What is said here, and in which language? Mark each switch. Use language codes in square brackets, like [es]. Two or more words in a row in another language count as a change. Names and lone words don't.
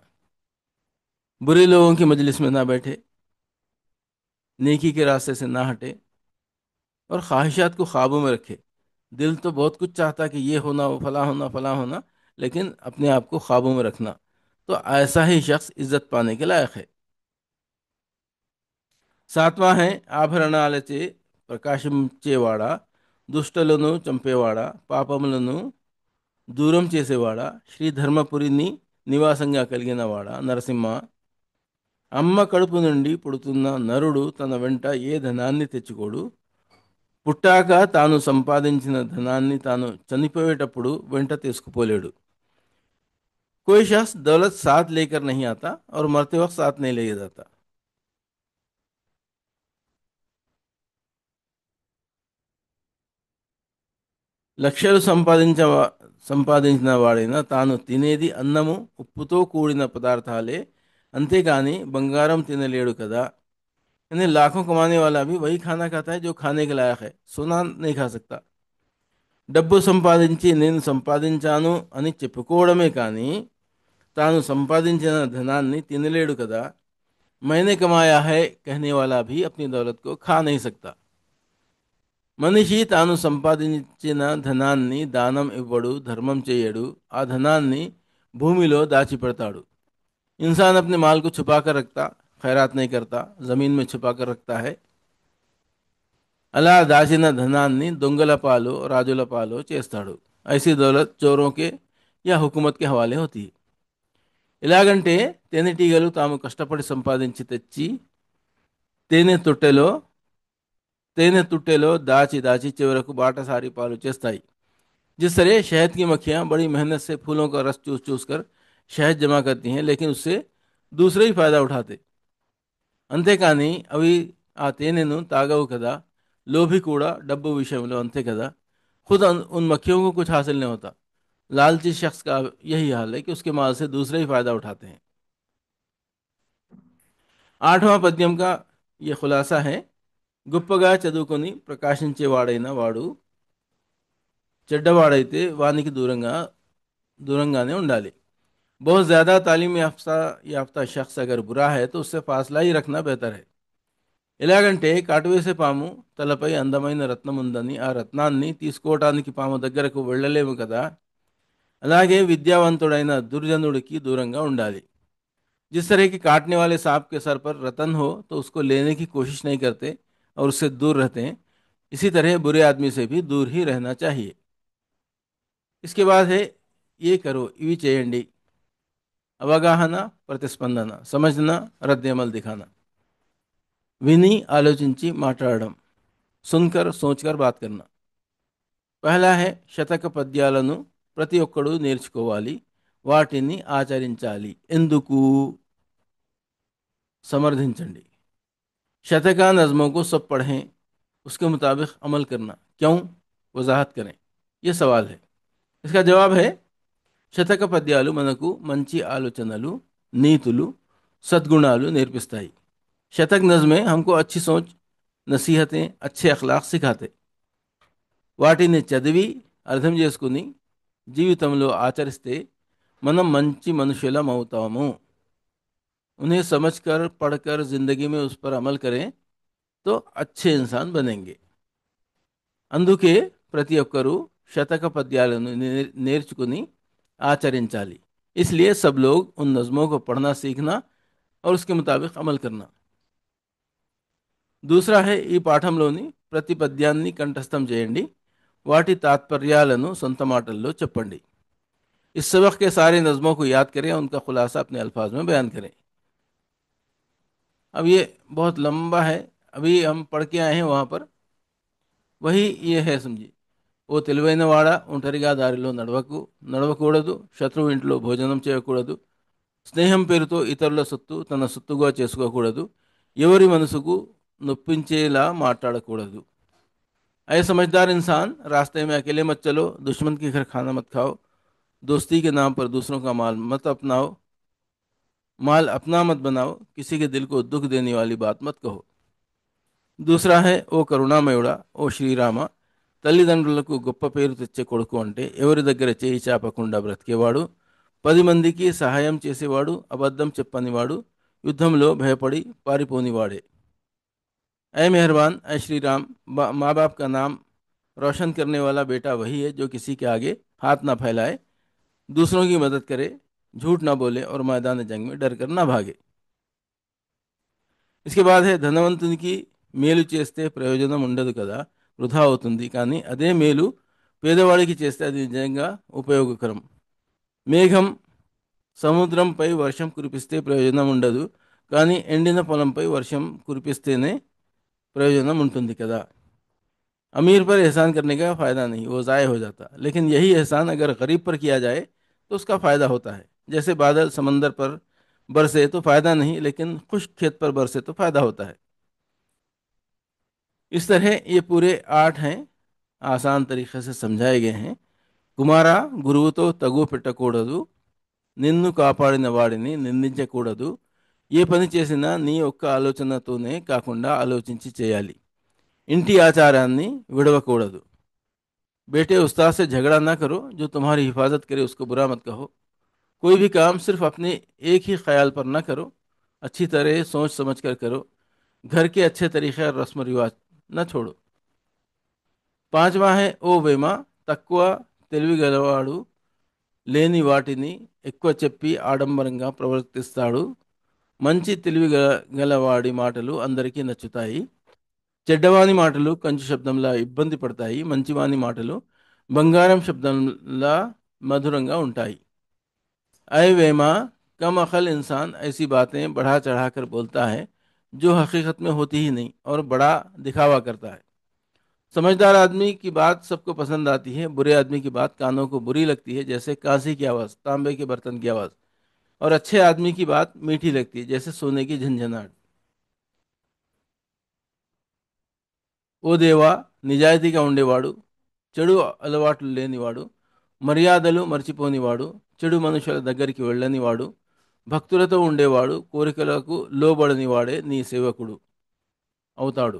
[ur] بُرے لوگوں کی مجلس میں نہ بیٹھے، نیکی کے راستے سے نہ ہٹے، اور خواہشات کو قابو میں رکھے. دل تو بہت کچھ چاہتا کہ یہ ہونا، وہ فلاں ہونا، فلاں ہونا، لیکن اپنے آپ کو قابو میں رکھنا. تو ایسا ہی شخص عزت پانے کے لائق ہے. ساتواں ہے, [te] ఆభరణాలచే ప్రకాశించేవాడా, దుష్టలను చంపేవాడా, పాపములను దూరం చేసేవాడా, శ్రీధర్మపురిని నివాసంగా కలిగినవాడా నరసింహ. అమ్మ కడుపు నుండి పుడుతున్న నరుడు తన వెంట ఏ ధనాన్ని తెచ్చుకోడు. పుట్టాక తాను సంపాదించిన ధనాన్ని తాను చనిపోయేటప్పుడు వెంట తీసుకుపోలేడు. [ur] کوئی شخص دولت ساتھ لے کر نہیں آتا اور مرتے وقت ساتھ نہیں لے جاتا. [te] లక్షలు సంపాదించిన వాడైనా తాను తినేది అన్నము ఉప్పుతో కూడిన పదార్థాలే, అంతేకాని బంగారం తినలేడు కదా. [ur] یعنی لاکھوں کمانے والا بھی وہی کھانا کھاتا ہے جو کھانے کے لائق ہے، سونا نہیں کھا سکتا. [te] డబ్బు సంపాదించి నేను సంపాదించాను అని చెప్పుకోవడమే కానీ తాను సంపాదించిన ధనాన్ని తినలేడు కదా. [ur] میں نے کمایا ہے کہنے والا بھی اپنی دولت کو کھا نہیں سکتا. [te] మనిషి తాను సంపాదించిన ధనాన్ని దానం ఇవ్వడు, ధర్మం చేయడు, ఆ ధనాన్ని భూమిలో దాచిపెడతాడు. [ur] انسان اپنے مال کو چھپا کر رکھتا، خیرات نہیں کرتا، زمین میں چھپا کر رکھتا ہے. [te] అలా దాచిన ధనాన్ని దొంగల పాలు రాజుల పాలు చేస్తాడు. [ur] ایسی دولت چوروں کے یا حکومت کے حوالے ہوتی ہے. [te] ఎలాగంటే తేనెటీగలు తాము కష్టపడి సంపాదించి తెచ్చి తేనె తొట్టెలో తేనె తుట్టెలో దాచి దాచి చివరకు బాటసారి పాలు చేస్తాయి. [ur] جس طرح شہد کی مکھیاں بڑی محنت سے پھولوں کا رس چوس چوس کر شہد جمع کرتی ہیں، لیکن اس سے دوسرے ہی فائدہ اٹھاتے. [te] అంతేకాని అవి ఆ తేనెను తాగవు కదా. లోభి కూడా డబ్బు విషయంలో అంతే కదా. [ur] خود ان مکھیوں کو کچھ حاصل نہیں ہوتا۔ لالچی شخص کا یہی حال ہے کہ اس کے مال سے دوسرے ہی فائدہ اٹھاتے ہیں. آٹھواں پద్యం کا یہ خلاصہ ہے. [te] గొప్పగా చదువుకొని ప్రకాశించేవాడైన వాడు చెడ్డవాడైతే వానికి దూరంగానే ఉండాలి. [ur] بہت زیادہ تعلیم یافتہ شخص اگر برا ہے تو اس سے فاصلہ ہی رکھنا بہتر ہے. [te] ఎలాగంటే కాటువేసే పాము తలపై అందమైన రత్నం ఉందని ఆ రత్నాన్ని తీసుకోవటానికి పాము దగ్గరకు వెళ్ళలేము కదా. అలాగే విద్యావంతుడైన దుర్జనుడికి దూరంగా ఉండాలి. [ur] جس طرح کہ کاٹنے والے سانپ کے سر پر رتن ہو تو اس کو لینے کی کوشش نہیں کرتے اور اس سے دور رہتے ہیں، اسی طرح برے آدمی سے بھی دور ہی رہنا چاہیے. اس کے بعد ہے یہ کرو [te] ఇవి చేయండి. అవగాహన, ప్రతిస్పందన, [ur] سمجھنا، ردِ عمل دکھانا. [te] విని ఆలోచించి మాట్లాడడం, [ur] سن کر سوچ کر بات کرنا. پہلا ہے [te] శతక పద్యాలను ప్రతి ఒక్కడు నేర్చుకోవాలి, వాటిని ఆచరించాలి. ఎందుకు? समर्थించండి. [ur] شتکا نظموں کو سب پڑھیں، اس کے مطابق عمل کرنا. کیوں؟ وضاحت کریں۔ یہ سوال ہے۔ اس کا جواب ہے [te] శతక పద్యాలు మనకు మంచి ఆలోచనలు, నీతులు, సద్గుణాలు నేర్పిస్తాయి. [ur] شتک نظمیں ہم کو اچھی سوچ، نصیحتیں، اچھے اخلاق سکھاتے. [te] వాటిని చదివి అర్థం చేసుకుని జీవితంలో ఆచరిస్తే మనం మంచి మనుషులం అవుతాము. [ur] انہیں سمجھ کر پڑھ کر زندگی میں اس پر عمل کریں تو اچھے انسان بنیں گے. [te] అందుకే ప్రతి ఒక్కరూ శతక పద్యాలను నేర్చుకుని ఆచరించాలి. [ur] اس لیے سب لوگ ان نظموں کو پڑھنا سیکھنا اور اس کے مطابق عمل کرنا. دوسرا ہے [te] ఈ పాఠంలోని ప్రతి పద్యాన్ని కంఠస్థం చేయండి, వాటి తాత్పర్యాలను సొంత మాటల్లో చెప్పండి. [ur] اس سبق کے سارے نظموں کو یاد کریں، ان کا خلاصہ اپنے الفاظ میں بیان کریں. اب یہ بہت لمبا ہے، ابھی ہم پڑھ کے آئے ہیں وہاں پر. وہی یہ ہے، سمجھیے. [te] ఓ తెలివైన వాడ, ఒంటరిగా దారిలో నడవకూడదు, శత్రువు ఇంట్లో భోజనం చేయకూడదు, స్నేహం పేరుతో ఇతరుల సొత్తు తన సొత్తుగా చేసుకోకూడదు, ఎవరి మనసుకు నొప్పించేలా మాట్లాడకూడదు. [ur] اے سمجھدار انسان، راستے میں اکیلے مت چلو، دشمن کے گھر کھانا مت کھاؤ، دوستی کے نام پر دوسروں کا مال اپنا مت بناؤ، کسی کے دل کو دکھ دینے والی بات مت کہو. دوسرا ہے [te] ఓ కరుణామయుడా, ఓ శ్రీరామ, తల్లిదండ్రులకు గొప్ప పేరు తెచ్చే కొడుకు అంటే ఎవరి దగ్గర చేయి చాపకుండా బ్రతికేవాడు, 10 మందికి సహాయం చేసేవాడు, అబద్ధం చెప్పనివాడు, యుద్ధంలో భయపడి పారిపోనివాడే. [ur] اے مہربان، اے شری رام، ماں باپ کا نام روشن کرنے والا بیٹا وہی ہے جو کسی کے آگے ہاتھ نہ پھیلائے، دوسروں کی مدد کرے، جھوٹ نہ بولے اور میدان جنگ میں ڈر کر نہ بھاگے. اس کے بعد ہے [te] ధనవంతునికి మేలు చేస్తే ప్రయోజనం ఉండదు కదా, వృధా అవుతుంది. కానీ అదే మేలు పేదవాడికి చేస్తే అది నిజంగా ఉపయోగకరం. మేఘం సముద్రంపై వర్షం కురిపిస్తే ప్రయోజనం ఉండదు, కానీ ఎండిన పొలంపై వర్షం కురిపిస్తేనే प्रयोजन ఉంటుంది కదా. [ur] امیر پر احسان کرنے کا فائدہ نہیں، وہ ضائع ہو جاتا، لیکن یہی احسان اگر غریب پر کیا جائے تو اس کا فائدہ ہوتا ہے. جیسے بادل سمندر پر برسے تو فائدہ نہیں، لیکن خشک کھیت پر برسے تو فائدہ ہوتا ہے. اس طرح یہ پورے 8 ہیں، آسان طریقے سے سمجھائے گئے ہیں. [te] కుమారా, గురువుతో తగు పెట్టకూడదు, నిన్ను కాపాడిన వాడిని నిందించకూడదు, ఏ పని చేసినా నీ ఒక్క ఆలోచనతోనే కాకుండా ఆలోచించి చేయాలి, ఇంటి ఆచారాన్ని విడవకూడదు. [ur] بیٹے، استاد سے جھگڑا نہ کرو، جو تمہاری حفاظت کرے اس کو برا مت کہو. کوئی بھی کام صرف اپنے ایک ہی خیال پر نہ کرو، اچھی طرح سوچ سمجھ کر کرو. گھر کے اچھے طریقے اور رسم رواج نہ چھوڑو. پانچواں ہے او ویما, [te] తక్కువ తెలివి గలవాడు లేని వాటిని ఎక్కువ చెప్పి ఆడంబరంగా ప్రవర్తిస్తాడు. మంచి తెలివి గలవాడి మాటలు అందరికీ నచ్చుతాయి. చెడ్డవాని మాటలు కంచు శబ్దంలా ఇబ్బంది పడతాయి. మంచివాని మాటలు బంగారం శబ్దంలా మధురంగా ఉంటాయి. [ur] اے ویما، کم عقل انسان ایسی باتیں بڑھا چڑھا کر بولتا ہے جو حقیقت میں ہوتی ہی نہیں اور بڑا دکھاوا کرتا ہے. سمجھدار آدمی کی بات سب کو پسند آتی ہے، برے آدمی کی بات کانوں کو بری لگتی ہے، جیسے کانسی کی آواز، تانبے کے برتن کی آواز. اور اچھے آدمی کی بات میٹھی لگتی ہے، جیسے سونے کی جھنجھناہٹ. [te] ఓ దేవా, నిజాయితీగా ఉండేవాడు, చెడు అలవాట్లు లేనివాడు, మర్యాదలు మర్చిపోనివాడు, చెడు మనుషుల దగ్గరికి వెళ్ళనివాడు, భక్తులతో ఉండేవాడు, కోరికలకు లోబడనివాడే నీ సేవకుడు అవుతాడు.